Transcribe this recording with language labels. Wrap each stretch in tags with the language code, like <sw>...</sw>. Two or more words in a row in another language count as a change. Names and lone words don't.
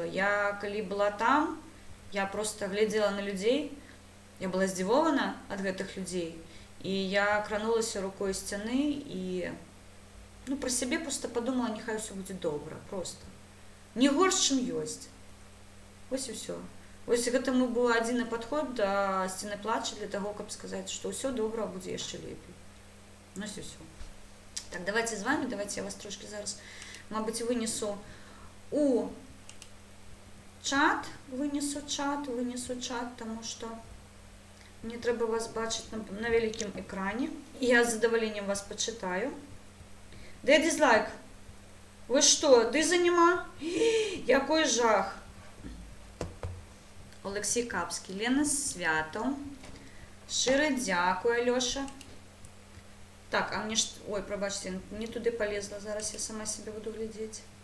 <be>Я, калі была там, я проста глядзела на людзей, я была здзівована ад гэтых людзей, і я кранулася рукой сцяны, і, ну, пра сябе проста падумала, няхай усё будзе добра, проста. Не горш, чым ёсць. Вось і ўсё. Вось гэтаму быў адзіны падход да сцены плача для таго, каб сказаць, што ўсё добра, будзе яшчэ лепей. Ну, і ўсё. Так, давайте з вами, давайте я вас трошки зараз, мабыць, вынесу у чат, таму што мне трэба вас бачыць на вялікім экране. Я з задаваленнем вас пачытаю.</be> <uk>Де дизлайк? Ви што, диза нема? Який жах. Олексій Капський, Лена Свято. Щире дякую, Альоша. Так, а мне ж... Ой, пробачте, не туди полезла.</uk> <be>Зараз я сама себе буду глядеть.</be>